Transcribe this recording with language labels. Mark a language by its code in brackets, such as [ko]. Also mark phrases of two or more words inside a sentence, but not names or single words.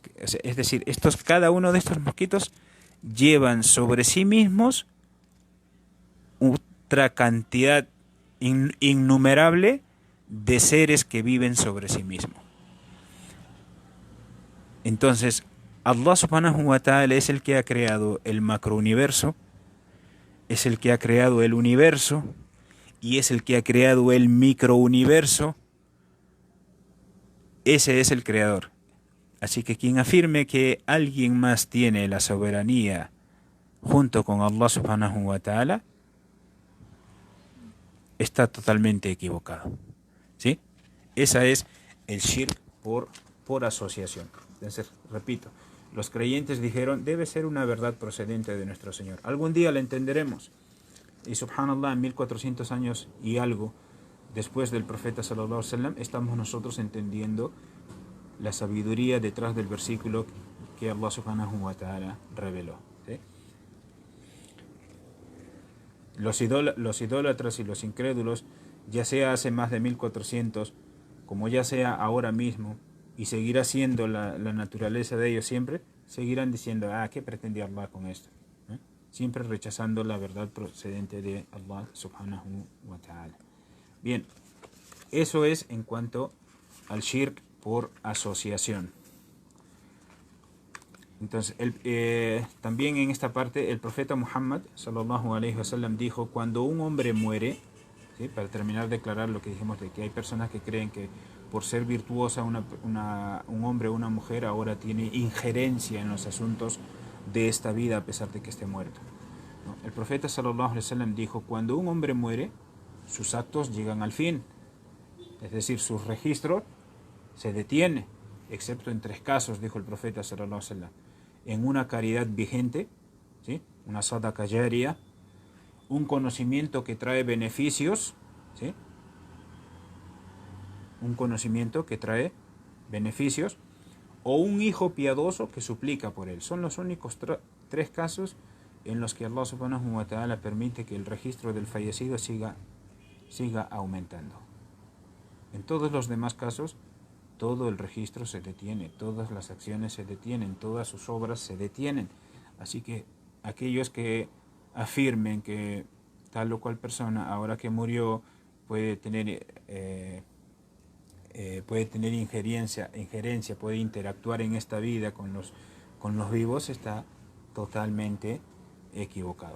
[es] Es decir, cada uno de estos mosquitos llevan sobre sí mismos otra cantidad innumerable de seres que viven sobre sí mismos. Entonces, [ar] الله سبحانه وتعالى [es] es el que ha creado el macrouniverso, es el que ha creado el universo y es el que ha creado el microuniverso. Ese es el creador. Así que quien afirme que alguien más tiene la soberanía junto con [ar] الله سبحانه وتعالى [es] está totalmente equivocado. ¿Sí? Esa es el shirk por asociación. Entonces, repito, los creyentes dijeron: debe ser una verdad procedente de nuestro Señor. Algún día la entenderemos. Y subhanallah, en 1400 años y algo después del profeta [ar] صلى الله عليه وسلم, [es] estamos nosotros entendiendo la sabiduría detrás del versículo que [ar] الله سبحانه وتعالى [es] reveló. ¿Sí? Los idólatras y los incrédulos, ya sea hace más de 1400, como ya sea ahora mismo, y seguirá siendo la naturaleza de ellos siempre, seguirán diciendo: ¿qué pretendía Allah con esto? Siempre rechazando la verdad procedente de [ar] الله سبحانه وتعالى. [es] Bien, eso es en cuanto al shirk por asociación. Entonces, también en esta parte el profeta [ar] محمد صلى الله عليه وسلم [es] dijo: cuando un hombre muere, ¿sí? Para terminar de aclarar lo que dijimos de que hay personas que creen que por ser virtuosa un hombre o una mujer ahora tiene injerencia en los asuntos de esta vida a pesar de que esté muerto. ¿No? El profeta [ar] صلى الله عليه وسلم [es] dijo: cuando un hombre muere, sus actos llegan al fin, es decir, su registro se detiene excepto en 3 casos, dijo el profeta [ar] صلى الله عليه وسلم: [es] en una caridad vigente, ¿sí?, una [ar] صدقة جارية, [es] un conocimiento que trae beneficios, ¿sí?, un conocimiento que trae beneficios, o un hijo piadoso que suplica por él. Son los únicos 3 casos en los que [ar] الله سبحانه وتعالى [es] permite que el registro del fallecido siga aumentando. En todos los demás casos, todo el registro se detiene, todas las acciones se detienen, todas sus obras se detienen. Así que aquellos que afirmen que tal o cual persona, ahora que murió, puede tener injerencia, puede interactuar en esta vida con los vivos, está totalmente equivocado.